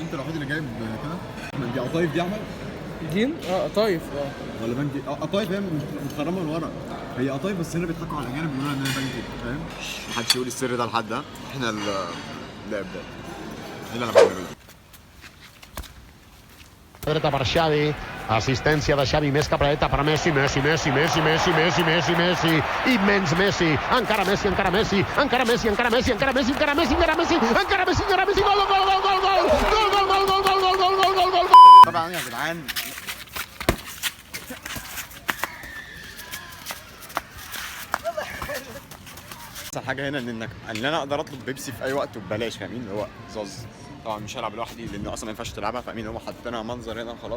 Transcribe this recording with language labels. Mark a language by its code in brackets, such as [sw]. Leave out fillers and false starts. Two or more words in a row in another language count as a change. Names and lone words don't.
[ar] انت الوحيد اللي جايب كده. دي قطايف دي عمل؟ دين؟ قطايف ولا بنكي؟ قطايف هي متخرمه من ورا. هي قطايف بس هنا بيضحكوا على الاجانب بيقولوا ان هي بنكي، فاهم؟ محدش يقول السر ده لحد. ده احنا اللي ابدا. ايه اللي انا بعمله ده؟ [es] Ahora está parciale. [ca] Assistència de Xavi, més capreta per Messi, Messi, Messi, Messi, Messi, Messi, Messi, Messi, immens Messi, encara Messi, encara Messi, encara Messi, encara Messi, encara Messi, encara Messi, encara Messi, encara Messi, encara Messi, gol, gol, gol, gol, gol, gol, gol, gol, gol, gol, gol, gol, gol, gol, gol. [ar] طبعا يا جدعان احسن حاجه هنا ان انا اقدر اطلب بيبسي في اي وقت وببلاش، فاهمين؟ اللي هو زاز. طبعا مش هلعب لوحدي لان اصلا ما ينفعش تلعبها، فاهمين؟ هم حاطينها منظر هنا خلاص.